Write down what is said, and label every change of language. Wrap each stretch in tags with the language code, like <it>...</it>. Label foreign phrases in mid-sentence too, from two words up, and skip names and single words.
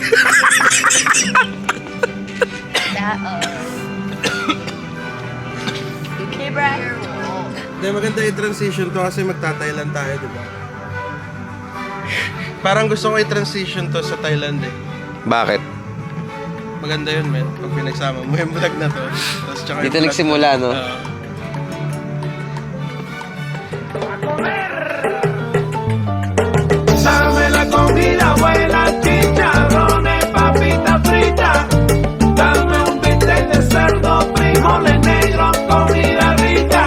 <en>Okay, Brad?</en> <tl>Hindi, maganda yung transition to kasi magta-Thailand tayo, di ba? Parang gusto ko i-transition to sa Thailand eh. Bakit? Maganda yun, men. Pag pinagsama mo yung vlog na to. Tapos tsaka Dito yung vlog- nagsimula, no?</tl> <es>Dame la comida buena, chicharrones, papitas fritas. Dame un bistec de cerdo, frijoles negros, comida rica.</es>